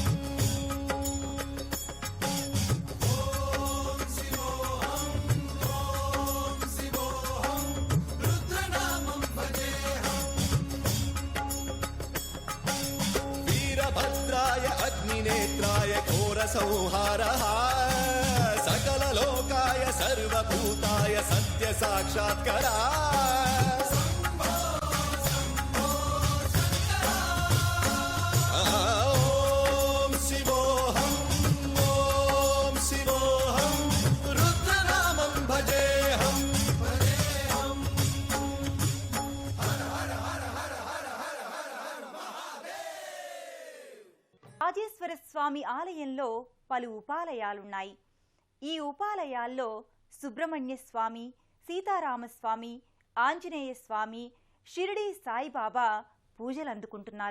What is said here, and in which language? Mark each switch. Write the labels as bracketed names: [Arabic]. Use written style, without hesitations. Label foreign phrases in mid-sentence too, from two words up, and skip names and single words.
[Sanskrit] ఓం శివోహం ఓం శివోహం రుద్రనామం భజేహం వీరభద్రాయ అగ్నినేత్రాయ ఘోరసంహారః सकललोकाय सर्वभूताय सत्य साक्षात्करा ओम शिवोहम रुद्रनामं भजेहम [Telugu] రాజేశ్వర స్వామి ఆలయంలో పలు ఉపాలయాలున్నాయి. ఈ ఉపాలయాల్లో సుబ్రహ్మణ్య స్వామి, సీతారామస్వామి, ఆంజనేయ స్వామి, షిరిడీ సాయిబాబా పూజలందుకుంటున్నారు.